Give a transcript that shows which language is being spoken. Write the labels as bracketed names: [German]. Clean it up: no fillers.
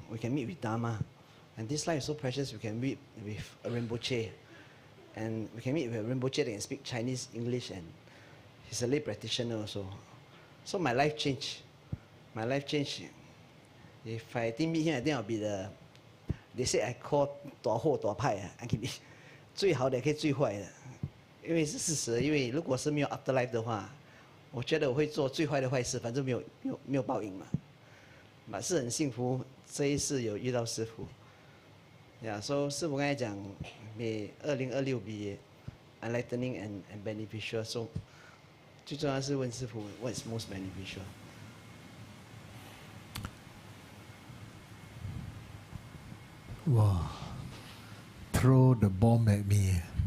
[English] We can meet with Dharma, and this life is so precious. We can meet with a Rinpoche, and we can meet with a Rinpoche that can speak Chinese, English, and he's a lay practitioner also. So my life changed. My life changed. If I didn't meet him, I think I'll be the. They say I call [Chinese] 大祸大派 [English] I can be [Chinese] 最好的也可以最坏的，因为是事实。因为如果是没有 afterlife 的话，我觉得我会做最坏的坏事，反正没有报应嘛。嘛是很幸福，这一世有遇到师父。 [English] Yeah, so [Chinese] 师父刚才讲， [English] May 2026 be enlightening and beneficial. So [Chinese] 最重要是问师父 [English] what is most beneficial. Wow. Throw the bomb at me.